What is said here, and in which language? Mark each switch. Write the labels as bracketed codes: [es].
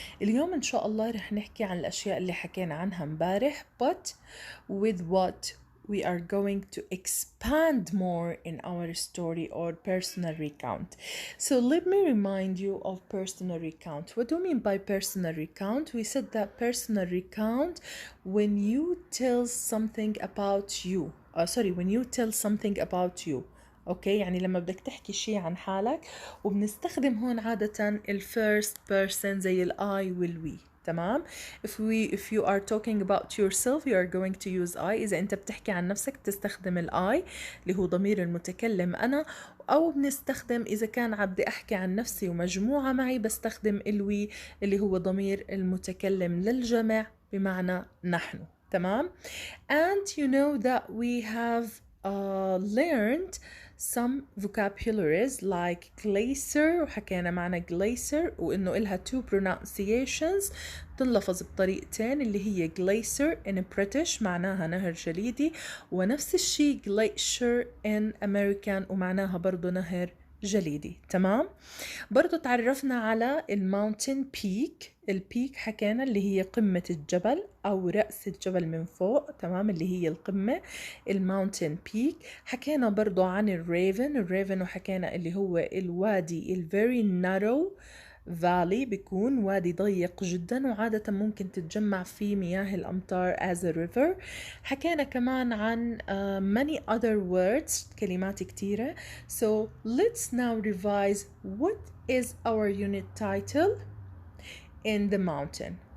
[ar] اليوم إن شاء الله رح نحكي عن الأشياء اللي حكينا عنها امبارح, [en] but with what we are going to expand more in our story or personal recount. So let me remind you of personal recount. What do you mean by personal recount? We said that personal recount when you tell something about you. When you tell something about you. [ar] اوكي يعني لما بدك تحكي شيء عن حالك وبنستخدم هون عادة ال first person زي ال I وال we. تمام. [en] if you are talking about yourself you are going to use I. [ar] إذا أنت بتحكي عن نفسك بتستخدم ال I اللي هو ضمير المتكلم أنا, أو بنستخدم إذا كان بدي أحكي عن نفسي ومجموعة معي بستخدم ال we اللي هو ضمير المتكلم للجمع بمعنى نحن. تمام. [en] And you know that we have learned some vocabularies like glacier, [ar] وحكينا معنى [en] glacier [ar] وإنه إلها [en] two pronunciations [ar] تنلفظ بطريقتين اللي هي [en] glacier in British [ar] معناها نهر جليدي, ونفس الشيء [en] glacier in American [ar] ومعناها برضو نهر جليدي. تمام. برضو تعرفنا على الماونتين بيك. البيك حكينا اللي هي قمة الجبل أو رأس الجبل من فوق. تمام. اللي هي القمة الماونتين بيك. حكينا برضو عن الريفن وحكينا اللي هو الوادي [en] very narrow valley, [ar] بيكون وادي ضيق جدا وعادة ممكن تتجمع فيه مياه الأمطار [en] as a river. [ar] حكينا كمان عن [en] many other words, [ar] كلمات كتيرة. [en] So let's now revise what is our unit title in the mountain.